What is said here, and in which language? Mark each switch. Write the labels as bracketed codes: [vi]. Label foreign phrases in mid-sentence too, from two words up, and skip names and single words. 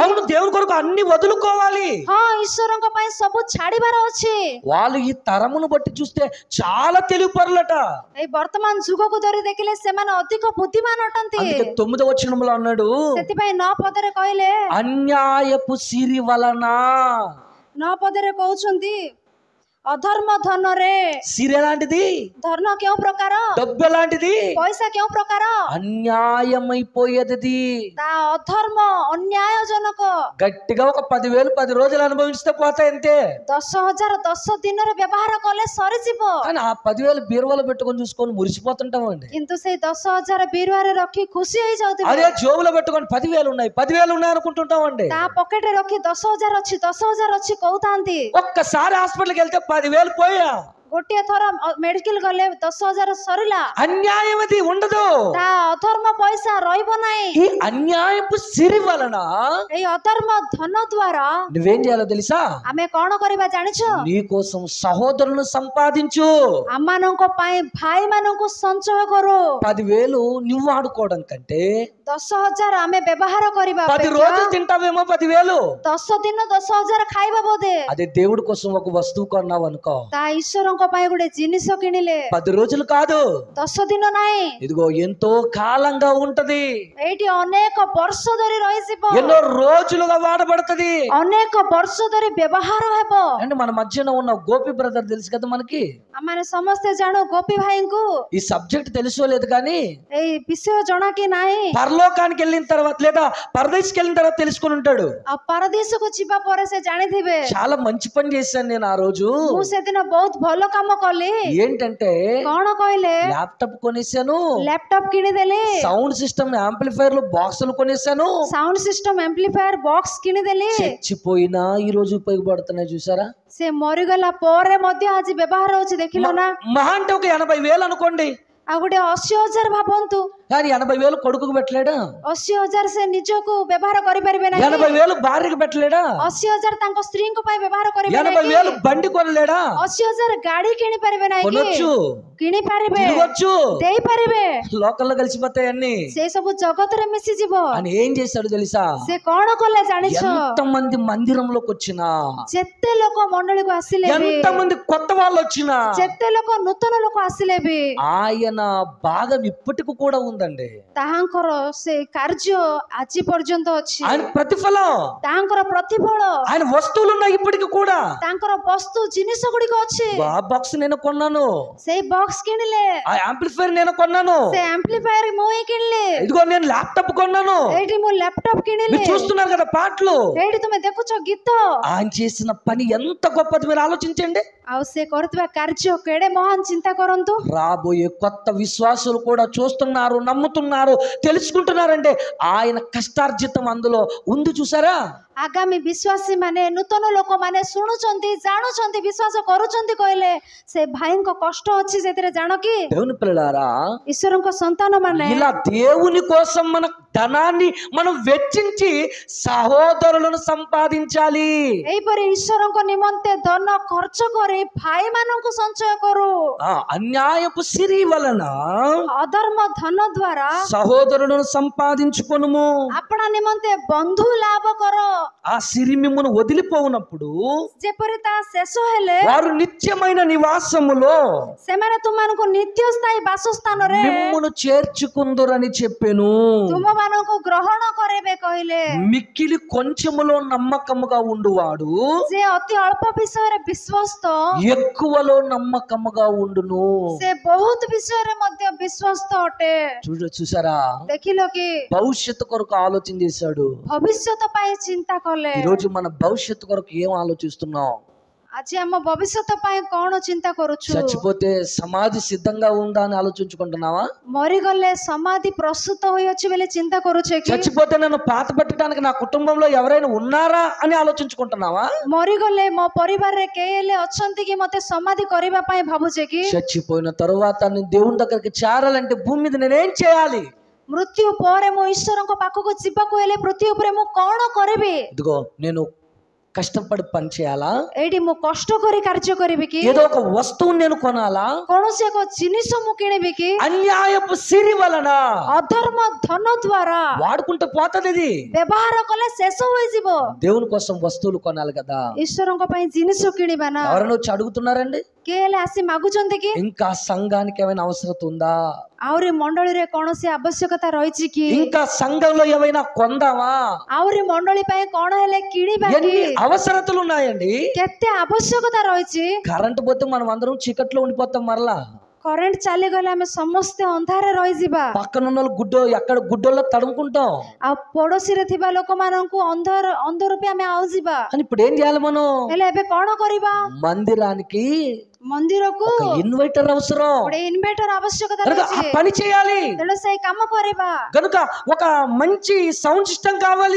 [te] అవును, దేవుని కొరకు అన్ని వదులుకోవాలి. [or] ହଁ, ଈଶ୍ୱରଙ୍କ ପାଇଁ ସବୁ ଛାଡିବାର ଅଛି। [te] వాళ్ళు ఈ తరమును బట్టి చూస్తే చాలా తెలివిపరులట. [or] ଏଇ ବର୍ତ୍ତମାନ ଯୁଗକୁ ଧରି ଦେଖିଲେ ସେମାନେ ଅଧିକ ବୁଦ୍ଧିମାନ ଅଟନ୍ତି। [te] అందుకే 9వ వచనంలో అన్నాడు, [or] ସେଥିପାଇଁ 9 ପଦରେ କହିଲେ, [te] అన్యాయపు సిరి వలన. [or] 9 పଦରେ କହୁଛନ୍ତି, ଅଧର୍ମ ଧନରେ। [te] సిరి ఎలాంటిది? [or] ଧର୍ମ କେଉଁ ପ୍ରକାର? [te] డబ్బు ఎలాంటిది? [or] ପଇସା କେଉଁ ପ୍ରକାର? [te] అన్యాయమైపోయేది. [or] ତା ଅଧର୍ମ, ଅନ୍ୟାୟଜନକ। [te] గట్టిగా ఒక 10,000 10 రోజులు అనుభవిస్తే పోతాయి అంతే. [or] 10,000 10 ଦିନରେ ବ୍ୟବହାର କଲେ ସରିଯିବ। [te] కానీ ఆ 10,000 బీరువాలో పెట్టుకొని చూసుకొని మురిసిపోతుంటామండి. [or] କିନ୍ତୁ ସେଇ 10,000 ବିରୁଆରେ ରଖି ଖୁସି ହେଇଯାଉଥିବେ। [te] అదే జోబులో పెట్టుకొని 10,000 ఉన్నాయి 10,000 ఉన్నాయి అనుకుంటుంటామండి. [or] ତା ପକେଟରେ ରଖି 10,000 ଅଛି 10,000 ଅଛି କହୁଥାନ୍ତି। [te] ఒక్కసారి హాస్పిటల్కి వెళ్తే 10,000 పోయా. [or] ଗୋଟିଏ ଥର ମେଡିକାଲ ଗଲେ 10,000 ସରିଲା। [te] అన్యాయం అది ఉండదు. [or] ତା ଅଧର୍ମ ପଇସା ରହିବ ନାହିଁ। [te] ఈ అన్యాయపు సిరి వలన [or] ଏଇ ଅଧର୍ମ ଧନ ଦ୍ୱାରା [te] నువ్వేం చేయాలో తెలుసా? [or] ଆମେ କଣ କରିବା ଜାଣିଛ? [te] నీ కోసం సహోదరులను సంపాదించు. [or] ଆମମାନଙ୍କ ପାଇଁ ଭାଇମାନଙ୍କୁ ସଞ୍ଚୟ କରୁ। [te] 10,000 నువ్వు వాడుకోవడం కంటే [or] 10,000 ଆମେ ବ୍ୟବହାର କରିବା [te] 10 [or] ଅପେକ୍ଷା [te] రోజులు తింటావేమో 10,000. [or] 10 ଦିନ 10,000 ଖାଇବା ବୋଧେ। [te] అదే దేవుడి కోసం ఒక వస్తువు కొన్నావు అనుకో, [or] ତା ଈଶ୍ୱରଙ୍କ ପାଇଁ ଗୋଟେ ଜିନିଷ କିଣିଲେ [te] 10 రోజులు కాదు, [or] 10 ଦିନ ନାହିଁ, [te] ఇదిగో ఎంతో కాలంగా ఉంటది, [or] ଏଇଠି ଅନେକ ବର୍ଷ ଧରି ରହିଯିବ, [te] ఎన్నో రోజులుగా వాడబడుతుంది. [or] ଅନେକ ବର୍ଷ ଧରି ବ୍ୟବହାର ହେବ। [te] అంటే మన మధ్యన ఉన్న గోపి బ్రదర్ తెలుసు కదా మనకి. [or] ଆମେ ସମସ୍ତେ ଜାଣୁ ଗୋପୀ ଭାଇଙ୍କୁ। [te] ఈ సబ్జెక్ట్ తెలుసో లేదు కానీ [or] ଏଇ ବିଷୟ ଜଣା କି ନାହିଁ? [te] పరలోకానికి వెళ్ళిన తర్వాత లేదా పరదేశకి వెళ్ళిన తర్వాత తెలుసుకుని ఉంటాడు. [or] ଆଉ ପରଦେଶକୁ ଯିବା ପରେ ସେ ଜାଣିଥିବେ। [te] చాలా మంచి పని చేశాను నేను ఆ రోజు. [or] ମୁଁ ସେଦିନ ବହୁତ ଭଲ କାମ କଲି। [te] ఏంటంటే [or] କଣ କହିଲେ? [te] ల్యాప్టాప్ కొనేసాను, [or] ଲ୍ୟାପଟପ୍ କିଣିଦେଲି, [en] sound system [te] యాంప్లిఫైర్లు బాక్సులు కొనేసాను, [en] sound system [or] ଆମ୍ପ୍ଲିଫାୟର ବକ୍ସ କିଣିଦେଲି। [te] చచ్చిపోయినా ఈ రోజు ఉపయోగపడుతున్నాయి చూసారా. [or] ସେ ମରିଗଲା ପରେ ମଧ୍ୟ ଆଜି ବ୍ୟବହାର ହଉଛି, ଦେଖିଲ ନା? [te] మహా అంటే ఒక 80,000 అనుకోండి, [or] ଆଉ ଗୋଟେ 80,000 ଭାବନ୍ତୁ, [te] కానీ 80,000 కొడుకుకు పెట్టలేడా? [or] 80,000 ସେ ନିଜକୁ ବ୍ୟବହାର କରିପାରିବେ ନାହିଁ, [te] 80,000 భార్యకు పెట్టలేడా? [or] 80,000 ତାଙ୍କ ସ୍ତ୍ରୀଙ୍କ ପାଇଁ ବ୍ୟବହାର କରିବେ ନାହିଁ, [te] 80,000 బండి కొనలేడా? [or] 80,000 ଗାଡି କିଣି ପାରିବେ ନାହିଁ, [te] కొనొచ్చు, [or] କିଣି ପାରିବେ, [te] తిరగొచ్చు, [or] ଦେଇପାରିବେ, [te] లోకల్లో కలిసిపోతాయి అన్ని [or] ସେ ସବୁ జగତରେ ମିଶିଯିବ। [te] అని ఏం చేశాడు తెలుసా? [or] ସେ କଣ କଲେ ଜାଣିଛ? [te] ఎంత మంది మందిరంలోకి వచ్చినా, [or] ଯେତେ ଲୋକ ମଣ୍ଡଳୀକୁ ଆସିଲେ ବି, [te] ఎంత మంది కొత్త వాళ్ళు వచ్చినా, [or] ଯେତେ ଲୋକ ନୂତନ ଲୋକ ଆସିଲେ ବି, [te] ఆయన భాగం ఇప్పటికి కూడా ఉందండి. [or] ତାହାଙ୍କର ସେ କାର୍ଯ୍ୟ ଆଜି ପର୍ଯ୍ୟନ୍ତ ଅଛି, [te] ఆయన ప్రతిఫలం, [or] ତାଙ୍କର ପ୍ରତିଫଳ, [te] ఆయన వస్తువులు ఉన్నాయి ఇప్పటికి కూడా. [or] ତାଙ୍କର ବସ୍ତୁ ଜିନିଷ ଗୁଡିକ ଅଛି। [te] ఆ బాక్స్ నేను కొన్నాను, [or] ସେଇ ବକ୍ସ କିଣିଲେ, [te] ఆ యాంప్లిఫైర్ నేను కొన్నాను, [or] ସେ ଆମ୍ପ୍ଲିଫାୟର ମୁଁ ହିଁ କିଣିଲି, [te] ఇదిగో నేను ల్యాప్టాప్ కొన్నాను. [or] ଏଇଠି ମୁଁ ଲ୍ୟାପଟପ୍ କିଣିଲି, [te] మీరు చూస్తున్నారు కదా పాటలు. [or] ଏଇଠି ତୁମେ ଦେଖୁଛ ଗୀତ, [te] ఆయన చేసిన పని ఎంత గొప్పది మీరు ఆలోచించండి. [or] ଆଉ ସେ କରୁଥିବା କାର୍ଯ୍ୟ କେଡେ ମହାନ, ଚିନ୍ତା କରନ୍ତୁ। [te] రాబోయే కొత్త విశ్వాసులు కూడా చూస్తున్నారు, నమ్ముతున్నారు, తెలుసుకుంటున్నారంటే ఆయన కష్టార్జితం అందులో ఉంది. చూసారా? [or] ଆଗାମୀ ବିଶ୍ୱାସୀ ମାନେ, ନୂତନ ଲୋକମାନେ ଶୁଣୁଛନ୍ତି, ଜାଣୁଛନ୍ତି, ବିଶ୍ୱାସ କରୁଛନ୍ତି କହିଲେ ସେ ଭାଇଙ୍କ କଷ୍ଟ ଅଛି ସେଥିରେ, ଜାଣ କି [te] దేవుని పిల్లలారా, [or] ଈଶ୍ୱରଙ୍କ ସନ୍ତାନ ମାନେ [te] ఇలా దేవుని కోసం మన ధనాన్ని మనం వెచ్చించి సహోదరులను సంపాదించాలి. [or] ଏହିପରି ଈଶ୍ୱରଙ୍କ ନିମନ୍ତେ ଧନ ଖର୍ଚ୍ଚ କରି ଭାଇମାନଙ୍କୁ ସଞ୍ଚୟ କରୁ। [te] అన్యాయపు సిరి వలన [or] ଅଧର୍ମ ଧନ ଦ୍ୱାରା [te] సహోదరులను సంపాదించుకొనుము. [or] ଆପଣା ନିମନ୍ତେ ବନ୍ଧୁ ଲାଭ କର। [te] ఆ సిరి మిమ్మును వదిలిపోవునప్పుడు [or] ଯେପରି ତା ଶେଷ ହେଲେ [te] వారు నిత్యమైన నివాసములో [or] ସେମାନେ ତୁମମାନଙ୍କୁ ନିତ୍ୟ ସ୍ଥାୟୀ ବାସସ୍ଥାନରେ [te] మిమ్మును చేర్చుకుందురని చెప్పెను. [or] ତୁମମାନଙ୍କୁ ଗ୍ରହଣ କରିବେ କହିଲେ। [te] మిక్కిలి కొంచెములో నమ్మకముగా ఉండువాడు [or] ସେ ଅତି ଅଳ୍ପ ବିଷୟରେ ବିଶ୍ୱସ୍ତ, [te] ఎక్కువలో నమ్మకముగా ఉండును. [or] ସେ ବହୁତ ବିଷୟରେ ମଧ୍ୟ ବିଶ୍ୱସ୍ତ ଅଟେ। [te] చూసారా? [or] ଦେଖିଲ କି [te] భవిష్యత్తు కొరకు ఆలోచన చేశాడు. [or] ଭବିଷ୍ୟତ ପାଇଁ ଚିନ୍ତା କଲେ। [te] ఈ రోజు మన భవిష్యత్తు కొరకు ఏం ఆలోచిస్తున్నాం? [or] ଆଜି ଆମ ଭବିଷ୍ୟତ ପାଇଁ କଣ ଚିନ୍ତା କରୁଛୁ? [te] చచ్చిపోతే సమాధి సిద్ధంగా ఉందా అని ఆలోచించుకుంటున్నావా? [or] ମରିଗଲେ ସମାଧି ପ୍ରସ୍ତୁତ ହୋଇଅଛି ବୋଲି ଚିନ୍ତା କରୁଛେ କି? [te] చచ్చిపోతే నన్ను పాత పెట్టడానికి నా కుటుంబంలో ఎవరైనా ఉన్నారా అని ఆలోచించుకుంటున్నావా? [or] ମରିଗଲେ ମୋ ପରିବାରରେ କେହି ହେଲେ ଅଛନ୍ତି କି ମତେ ସମାଧି କରିବା ପାଇଁ ଭାବୁଛେ କି? [te] చచ్చిపోయిన తరువాత నేను దేవుని దగ్గరికి చేరాలంటే భూమి మీద నేనేం చేయాలి? [or] ମୃତ୍ୟୁ ପରେ ମୁଁ ଈଶ୍ୱରଙ୍କ ପାଖକୁ ଯିବାକୁ ହେଲେ ପୃଥିବୀ ଉପରେ ମୁଁ କଣ କରିବି? [te] ఇదిగో నేను కష్టపడి పని చేయాలా? [or] ଏଇଠି ମୁଁ କଷ୍ଟ କରି କାର୍ଯ୍ୟ କରିବି କି? [te] ఏదో ఒక వస్తువుని నేను కొనాలా? [or] କୌଣସି ଏକ ଜିନିଷ ମୁଁ କିଣିବି କି? [te] అన్యాయపు సిరి వలన [or] ଅଧର୍ମ ଧନ ଦ୍ୱାରା [te] వాడుకుంటే పోతుంది. ఇది [or] ବ୍ୟବହାର కଲେ శେଷ ହୋଇଯିବ। [te] దేవుని కోసం వస్తువులు కొనాలి కదా. [or] ଈଶ୍ୱରଙ୍କ ପାଇଁ ଜିନିଷ କିଣିବା ନା। [te] ఎవరైనా వచ్చి అడుగుతున్నారండి? [or] କିଏ ହେଲେ ଆସି ମାଗୁଛନ୍ତି କି? [te] ఇంకా సంఘానికి ఏమైనా అవసరం ఉందా? [or] ଆହୁରି ମଣ୍ଡଳୀରେ କୌଣସି ଆବଶ୍ୟକତା ରହିଛି କି? [te] ఇంకా సంఘంలో ఏమైనా కొందామా? [or] ଆହୁରି ମଣ୍ଡଳୀ ପାଇଁ କଣ ହେଲେ କିଣିବା [te] ఎన్ని [or] କି? [te] అవసరతలు ఉన్నాయండి. [or] କେତେ ଆବଶ୍ୟକତା ରହିଛି। [te] కరెంటు పోతే మనం అందరం చీకట్లో ఉండిపోతాం. మరలా [or] କରେଣ୍ଟ ଚାଲିଗଲେ ଆମେ ସମସ୍ତେ ଅନ୍ଧାରରେ ରହିଯିବା। [te] పక్కన ఉన్న ఎక్కడ గుడ్డల్లో తడుముకుంటాం. [or] ଆଉ ପଡୋଶୀରେ ଥିବା ଲୋକମାନଙ୍କୁ ଅନ୍ଧ ରୂପେ ଆମେ ଆଉଯିବା। [te] అని ఇప్పుడు ఏం చేయాలి మనం? [or] ହେଲେ ଏବେ କଣ କରିବା? [te] మందిరానికి [or] ମନ୍ଦିରକୁ [te] ఒక ఇన్వర్టర్ అవసరం. [or] ଗୋଟେ ఇన్వర్టర్ ଆବଶ୍ୟକତା [te] కనుక ఆ [or] ରହିଛି। [te] పని చేయాలి. [or] ତେଣୁ ସେଇ କାମ କରିବା। [te] కనుక ఒక మంచి [en] sound system [te] కావాలి.